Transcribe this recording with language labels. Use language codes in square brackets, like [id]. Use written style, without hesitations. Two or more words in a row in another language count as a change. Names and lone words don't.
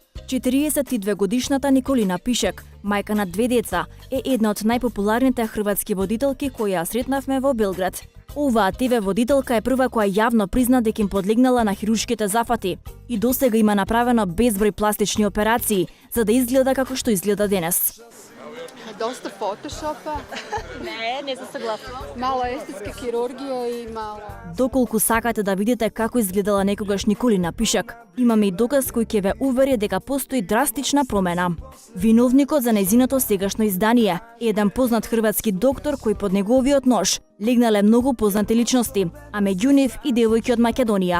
[mk] 42-годишната Николина Пишек, мајка на 2 деца, е една од најпопуларните хрватски водителки кои ја сретнавме во Белград. Оваа ТВ водителка е прва која јавно призна дека им подлегнала на хируршките зафати и досега има направено безброј пластични операции за да изгледа како што изгледа денес. [hr] Dosta photoshopa. [mk] Не се согласувам. [hr] Malo estetske kirurgije i malo... [mk] Доколку сакате да видите како изгледала некогаш Николина Пишек, имаме и доказ кој ќе ве увери дека постои драстична промена. Виновникот за нејзиното сегашно издание е еден познат хрватски доктор кој под неговиот нож легнале многу познати личности, а меѓу нив и девојки од Македонија.